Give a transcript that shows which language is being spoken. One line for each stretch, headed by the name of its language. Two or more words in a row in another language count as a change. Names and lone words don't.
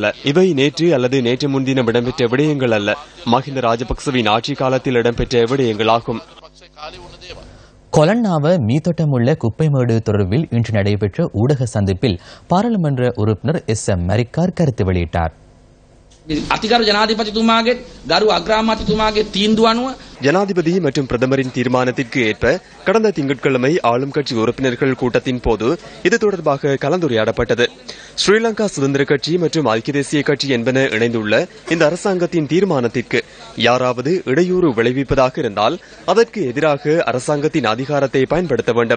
Tamil: இவை நேற்று அல்லது நேற்று முன்தினம் இடம்பெற்ற விடயங்கள் அல்ல. மஹிந்த ராஜபக்சவின் ஆட்சி காலத்தில் இடம்பெற்ற விடயங்களாகும். கொலன்னாவ மீத்தோட்டமுள்ள குப்பைமேடு தொடர்பில் இன்று நடைபெற்ற ஊடக சந்திப்பில் பாராளுமன்ற உறுப்பினர் எஸ்.எம். மரிக்கார் கருத்து வெளியிட்டார்.
Sinhala: අතිගරු ජනාධිපතිතුමාගේ ගරු අග්‍රාමාත්‍යතුමාගේ තීන්දුව අනුව
Tamil: ஜனாதிபதி மற்றும் பிரதமரின் தீர்மானத்திற்கு ஏற்ப கடந்த திங்கட்கிழமை ஆளும் கட்சி உறுப்பினர்கள் கூட்டத்தின் போது இது தொடர்பாக கலந்துரையாடப்பட்டது. ஸ்ரீலங்கா சுதந்திர கட்சி மற்றும் ஐக்கிய தேசிய கட்சி என்பன இணைந்துள்ள இந்த அரசாங்கத்தின் தீர்மானத்திற்கு யாராவது இடையூறு விளைவிப்பதாக இருந்தால் அதற்கு எதிராக அரசாங்கத்தின் அதிகாரத்தை பயன்படுத்த வேண்டும்.